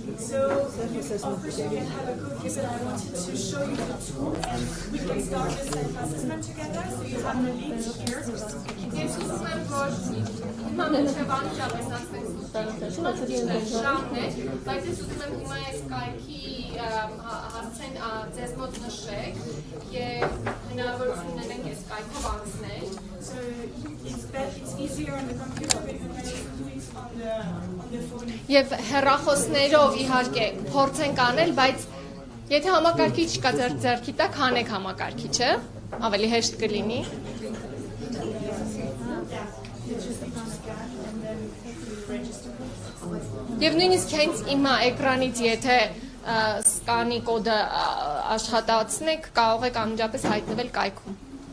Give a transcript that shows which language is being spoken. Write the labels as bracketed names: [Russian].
[English] So, of course, you can have a cookie, but I wanted to show you the tool, and we can start the self-assessment together. So you have the link here. [Armenian] Ես ուզում եմ, որ հիմա մինչև անմիջապես ասենք շամն է, բայց ես ուզում եմ հիմա այս կայքի հասցեն ձեզ մոտ նշեք և հնարավորություն ունենք այս կայքով անցնել [English] So it's easier on the computer, but you can also do it on the phone. [Armenian] Եվ հեռախոսներով իհարկե փորձենք անել, բայց եթե համակարգիչ կա ձեռքի տակ, հանեք համակարգիչը, ավելի հեշտ կլինի։ Եվ նույնիսկ հենց հիմա էկրանից եթե սկանի կոդը աշխատացնեք, կարող եք անմիջապես հայտնվել կայքում։